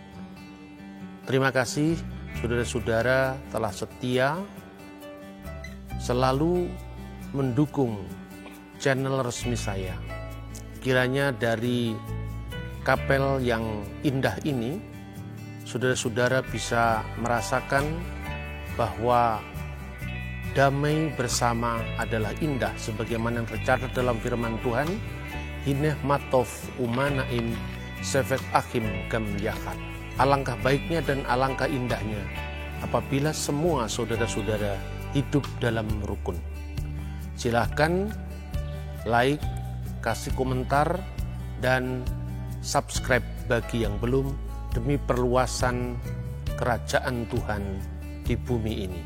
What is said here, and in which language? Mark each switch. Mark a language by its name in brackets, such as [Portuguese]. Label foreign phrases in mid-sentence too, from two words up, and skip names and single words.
[Indonesian] Terima kasih saudara-saudara telah setia selalu mendukung channel resmi saya. Kiranya dari kapel yang indah ini saudara-saudara bisa merasakan bahwa damai bersama adalah indah sebagaimana tercatat dalam firman Tuhan, [Hebrew] הנה מה טוב ומה נעים שבת אחים גם יחד. [Indonesian] Alangkah baiknya dan alangkah indahnya apabila semua saudara-saudara hidup dalam rukun. Silahkan like, kasih komentar, dan subscribe bagi yang belum, demi perluasan kerajaan Tuhan di bumi ini.